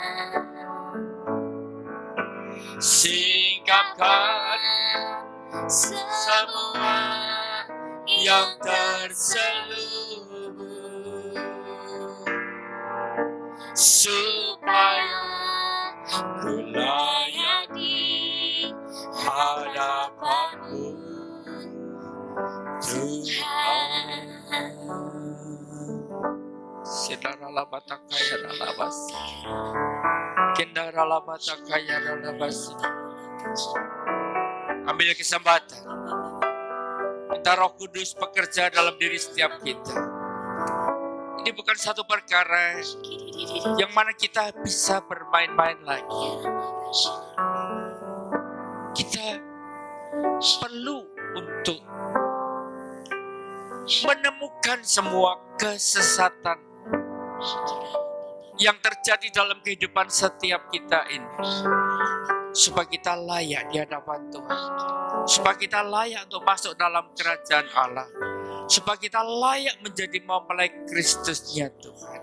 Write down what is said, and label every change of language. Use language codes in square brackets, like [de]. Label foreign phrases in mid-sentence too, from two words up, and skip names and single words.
[ms] singkapkan semua yang terselubung, supaya ku layak di hadapan-Mu Tuhan. Sedara bata kaya labas, kendara bata kaya labas. Ambil kesempatan, minta Roh Kudus bekerja dalam diri setiap kita. Ini bukan satu perkara yang mana kita bisa bermain-main lagi. Kita perlu untuk menemukan semua kesesatan yang terjadi dalam kehidupan setiap kita ini, supaya kita layak di hadapan Tuhan, supaya kita layak untuk masuk dalam kerajaan Allah, supaya kita layak menjadi mempelai Kristusnya Tuhan.